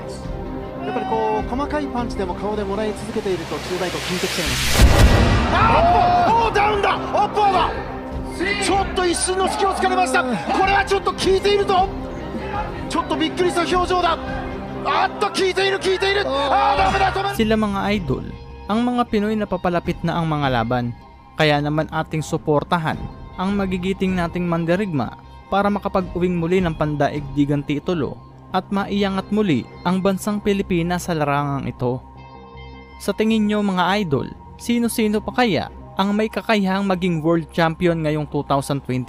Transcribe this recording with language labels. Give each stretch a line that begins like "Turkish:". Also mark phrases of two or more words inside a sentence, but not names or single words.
Japanese: やっぱりこう細かいパンチでも顔でもらい続けていると中大と効いてきちゃいます。ダウンだ。オッパーだ。ちょっと一瞬の隙を突かれました。これはちょっと効いているぞ。ちょっとびっくりした表情だ。効いている効いている。ダメだ。
Filipino: Sila mga idol, ang mga Pinoy na papalapit na ang mga laban. Kaya naman ating suportahan ang magigiting nating mandirigma para makapag-uwing muli ng pandaigdigang titulo at maiangat muli ang bansang Pilipinas sa larangang ito. Sa tingin nyo mga idol, sino-sino pa kaya ang may kakayahang maging world champion ngayong 2024?